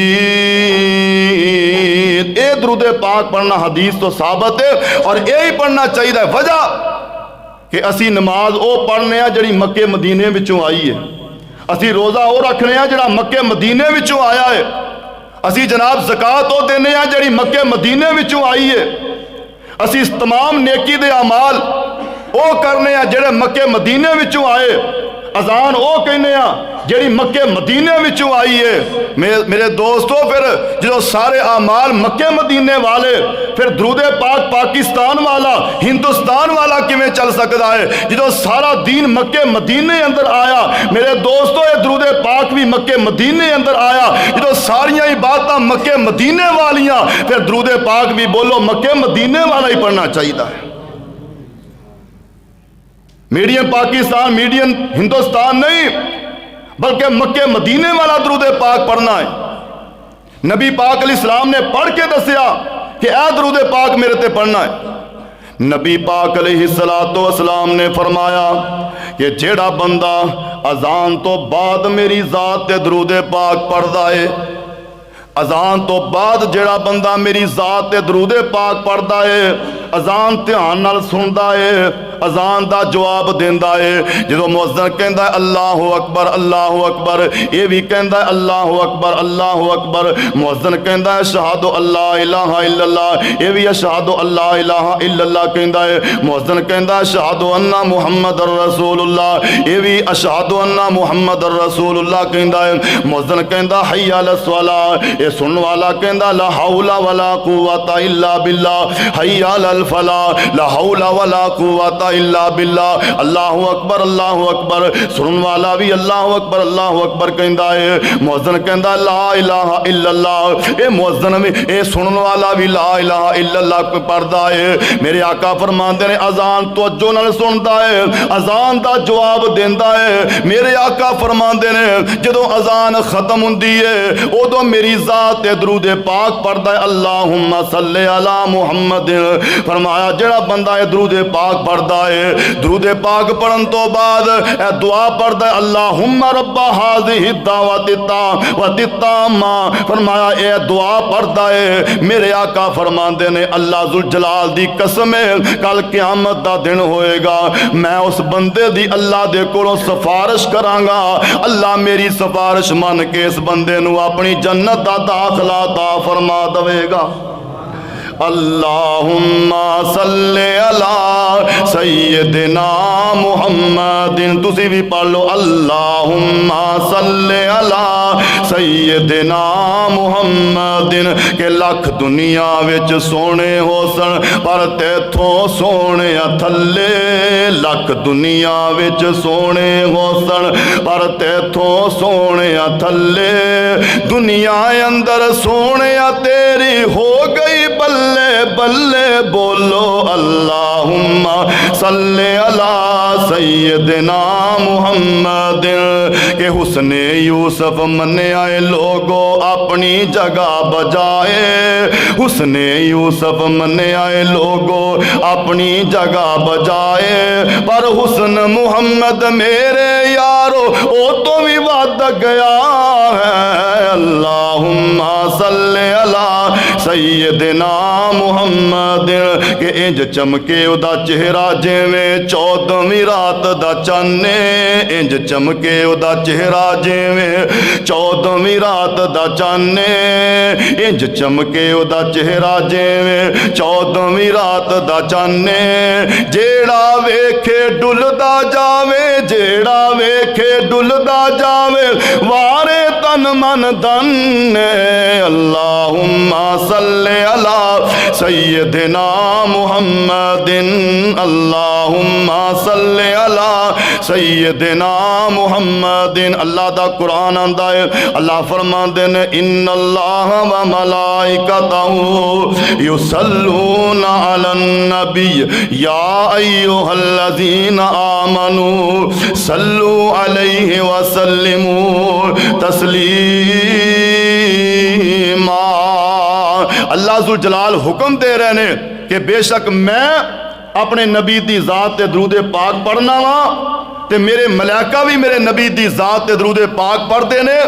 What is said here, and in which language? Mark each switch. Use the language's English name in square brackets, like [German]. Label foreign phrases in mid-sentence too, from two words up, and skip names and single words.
[Punjabi] اے درود پاک پڑھنا حدیث تو ثابت ہے اور یہی پڑھنا چاہیے۔ وجہ کہ اسی نماز او پڑھنے ہیں جڑی مکے مدینے وچوں آئی ہے، اسی روزہ او رکھنے ہیں جڑا مکے مدینے وچوں آیا ہے، اسی جناب زکات او دینے ہیں جڑی مکے مدینے وچوں آئی ہے، اسی اس تمام نیکی دے اعمال او کرنے ہیں جڑے مکے مدینے وچوں آئے، اذان او کہنے ہیں جڑی مکے مدینے وچوں آئی ہے۔ میرے دوستو پھر جو سارے اعمال مکے مدینے والے، پھر درود پاک پاکستان والا ہندوستان والا کیویں چل سکتا ہے جو سارا دین مکے مدینے اندر آیا؟ میرے دوستو یہ درود پاک بھی مکے مدینے اندر آیا جو ساریاں عبادتاں مکے مدینے والیاں، پھر درود پاک بھی بولو مکے مدینے والا ہی پڑھنا چاہیے ہے۔ میڈیم پاکستان میڈیم ہندوستان نہیں بلکہ مکے مدینے والا درود پاک پڑھنا ہے۔ نبی پاک [Arabic] علیہ السلام [Punjabi] نے پڑھ کے دسیا کہ اے درود پاک میرے تے پڑھنا ہے۔ نبی پاک [Arabic] علیہ السلام [Punjabi] نے فرمایا کہ جیڑا بندہ اذان تو بعد میری ذات تے درود پاک پڑھدا ہے، اذان تو بعد جیڑا بندہ میری ذات تے درود پاک پڑھدا ہے اذان دھیان نال سندا ہے، اذان دا جواب دیندا ہے. جدوں مؤذن کہندا ہے [Arabic] الله أكبر, [Punjabi] یہ بھی کہندا ہے [Arabic] الله أكبر. [Punjabi] مؤذن کہندا ہے [Arabic] أشهد أن لا إله إلا الله, [Punjabi] یہ بھی [Arabic] أشهد أن لا إله إلا الله [Punjabi] کہندا ہے. مؤذن کہندا ہے [Arabic] أشهد أن محمدا رسول الله, [Punjabi] یہ بھی [Arabic] أشهد أن محمدا رسول الله [Punjabi] کہندا ہے. مؤذن کہندا [Arabic] حي على الصلاة, [Punjabi] یہ سننے والا کہندا [Arabic] لا حول ولا قوة إلا بالله, حي على الفلاح، لا حول ولا قوة إلا بالله. الله أكبر, [Punjabi] سننے والا بھی [Arabic] الله أكبر [Punjabi] کہندا ہے. مؤذن کہندا [Arabic] لا إله إلا الله, [Punjabi] یہ مؤذن بھی یہ سننے والا بھی [Arabic] لا إله إلا الله [Punjabi] پڑھدا ہے. میرے آقا فرماندے نے اذان توجہ نال سندا ہے، اذان دا جواب دیندا ہے. میرے آقا فرماندے نے جدوں اذان ختم ہندی ہے اودوں میری ذات تے درود پاک پڑھدا ہے [Arabic] اللهم صل على محمد. [Punjabi] فرمایا جیڑا بندہ ہے درود پاک پڑھدا ہے، درود پاک پڑھن تو بعد اے دعا پڑھدا ہے [Arabic] اللهم رب هذه الدعوة التامة. [Punjabi] فرمایا اے دعا پڑھدا ہے. میرے آقا فرماندے نے اللہ ذوالجلال دی قسم ہے کل قیامت دا دن ہوئے گا، میں اس بندے دی اللہ دے کولوں سفارش کراں گا، اللہ میری سفارش من کے اس بندے نوں اپنی جنت دا داخلہ تا فرما دے گا. [Arabic] اللهم صل على سيدنا محمد, [Punjabi] تسی بھی پڑھ لو [Arabic] اللهم صل على سيدنا محمد. [Punjabi] کہ لکھ دنیا وچ سونے ہوسن پر تیتھوں سونے تھلے، لکھ دنیا وچ سونے ہوسن پر تیتھوں سونے تھلے، دنیا اندر سونے تیری ہو گئی بلے بلے. [Arabic] बोलो اللهم صل على سيدنا محمد. [Punjabi] کہ حسن یوسف منے آئے لوکاں اپنی جگہ بجائے، حسن یوسف منے آئے لوکاں اپنی جگہ بجائے، پر حسن محمد میرے یارو او تو بھی ودھ گیا ہے. [Arabic] اللهم صل على سيدنا محمد. [Punjabi] کہ انج چمکے اودا چہرہ جویں چودھویں رات دا چنے، انج چمکے اودا چہرہ جویں چودھویں رات دا چنے، انج چمکے اودا چہرہ جویں چودھویں رات دا چنے. جیڑا ویکھے ڈلدا جاوے، جیڑا ویکھے ڈلدا جاوے، وارے تن من دھنے. [Arabic] اللهم صل على سيدنا محمد، اللهم صل على سيدنا محمد. [Punjabi] اللہ دا قرآن آندا ہے، اللہ فرماندے نے [Arabic] إن الله وملائكته يصلون على النبي يا أيها الذين آمنوا صلوا عليه وسلموا تسليما. [Punjabi] اللہ ذوالجلال حکم دے رہے نے کہ بیشک میں اپنے نبی دی ذات تے درود پاک پڑھنا وا تے میرے ملائکہ بھی میرے نبی دی ذات تے درود پاک پڑھتے نے.